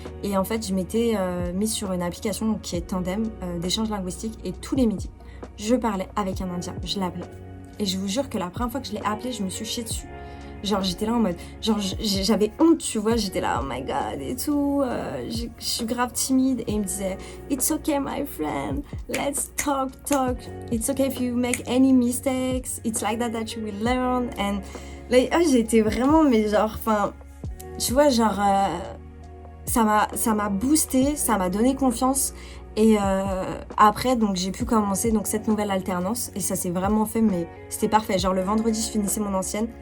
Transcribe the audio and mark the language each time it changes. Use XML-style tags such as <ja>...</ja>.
<fr>Et en fait je m'étais mise sur une application qui est Tandem d'échange linguistique et tous les midis je parlais avec un Indien, je l'appelais. Et je vous jure que la première fois que je l'ai appelé je me suis chiée dessus. Genre j'étais là en mode, genre j'avais honte tu vois, j'étais là</fr> <en>oh my god</en> <fr>et tout, je suis grave timide. Et il me disait</fr> <en>it's okay my friend, let's talk, it's okay if you make any mistakes, it's like that you will learn.</en> <fr>And là, j'étais vraiment, mais genre, enfin, tu vois, genre, ça m'a boosté, ça m'a donné confiance. Et après, donc, j'ai pu commencer donc, cette nouvelle alternance. Et ça s'est vraiment fait, mais c'était parfait. Genre, le vendredi, je finissais mon ancienne.</fr>